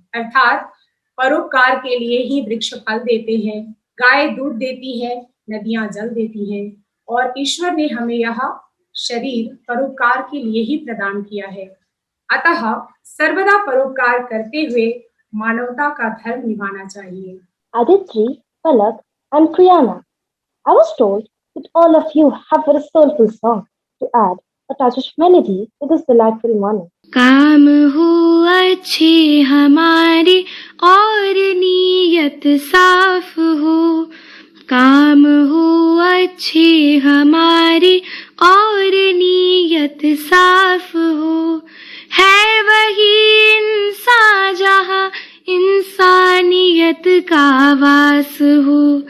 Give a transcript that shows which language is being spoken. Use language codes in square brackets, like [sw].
[hi] अर्थात परोपकार के लिए ही वृक्ष फल देते हैं, गाय दूध देती है, नदियां जल देती हैं, और ईश्वर ने हमें यह शरीर परोपकार के लिए ही प्रदान किया है। अतः सर्वदा परोपकार करते हुए मानवता का धर्म निभाना चाहिए। [en] Aditri, Palak, and Priyana, I was told that all of you have a soulful song to add a touch of melody to this delightful morning. [hi] काम हो अच्छे हमारी और नीयत साफ हो, काम हो अच्छे हमारी और नीयत साफ हो, है वही इंसान जहाँ इंसानियत का वास हो,